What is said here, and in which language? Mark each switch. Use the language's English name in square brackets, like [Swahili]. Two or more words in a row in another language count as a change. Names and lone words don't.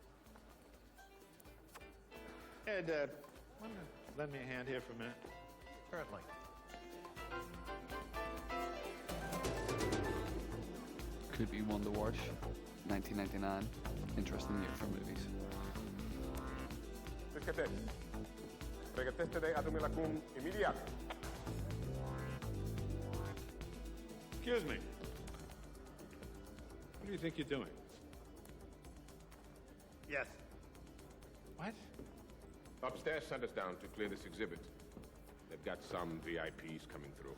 [English] Ed, want to lend me a hand here for a minute? Certainly. Could be one to watch. 1999. Interesting year for movies. [Romanian] Pregătește. Pregătește-te, adu-mi-l acum imediat. [English] Excuse me. What do you think you're doing? Yes. What? Upstairs sent us down to clear this exhibit. They've got some VIPs coming through.